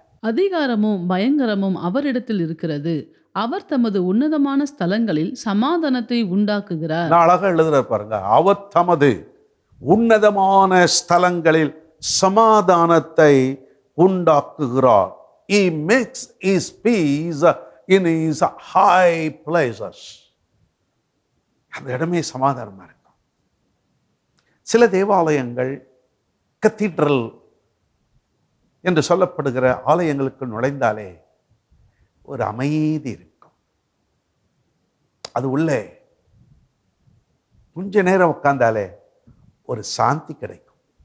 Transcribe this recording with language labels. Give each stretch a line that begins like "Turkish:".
Tamil: அதிகாரமும் பயங்கரமும் அவரிடத்தில் இருக்கிறது, அவர் தமது உன்னதமான ஸ்தலங்களில் சமாதானத்தை உண்டாக்குகிறார். நான் அழகா எழுதுறார் பாருங்க, அவர் தமது உன்னதமான ஸ்தலங்களில் சமாதானத்தை உண்டாக்குகிறார்.
English: He makes his peace in his high places.
Tamil: அந்த இடமே சமாதானமா இருக்கும். சில தேவாலயங்கள், கத்தீட்ரல் என்று சொல்லப்படுகிற ஆலயங்களுக்கு நுழைந்தாலே ஒரு அமைதி இருக்கும். அது உள்ளே கொஞ்ச நேரம் உட்கார்ந்தாலே ஒரு சாந்தி கிடைக்கும்.